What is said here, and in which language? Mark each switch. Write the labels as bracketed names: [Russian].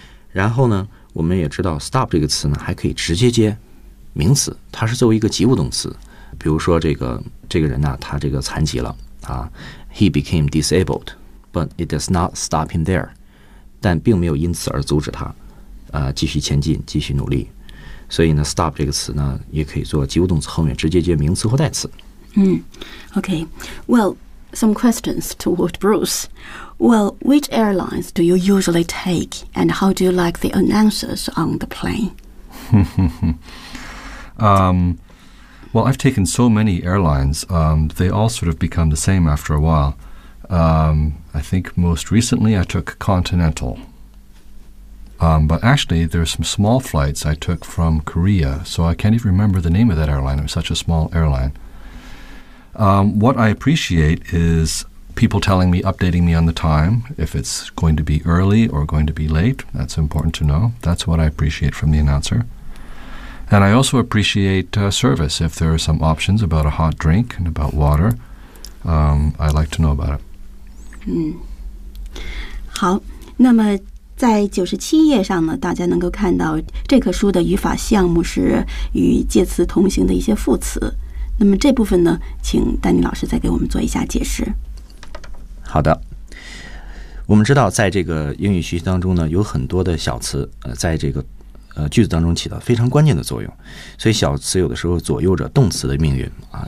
[Chinese] 然后呢，我们也知道 stop 这个词呢还可以直接接名词，它是作为一个及物动词，比如说这个人呢，他这个残疾了啊， [English] he became disabled but it does not stop him there， [Chinese] 但并没有因此而阻止他继续前进继续努力。所以呢 stop 这个词呢也可以做及物动词，后面直接接名词或代词。 [English] OK， well some questions toward Bruce。 Well, which airlines do you usually take, and how do you like the announcers on the plane? Well, I've taken so many airlines. They all sort of become the same after a while. I think most recently I took Continental. But actually, there's some small flights I took from Korea, so I can't even remember the name of that airline. It was such a small airline. What I appreciate is... people telling me, updating me on the time, if it's going to be early or going to be late. That's important to know. That's what I appreciate from the announcer. And I also appreciate service. If there are some options about a hot drink and about water, I'd like to know about it. [Chinese] 好，那么在97页上呢，大家能够看到这棵书的语法项目是与介词同行的一些副词。那么这部分呢，请丹尼老师再给我们做一下解释。好的，我们知道在这个英语学习当中呢，有很多的小词在这个句子当中起到非常关键的作用，所以小词有的时候左右着动词的命运啊。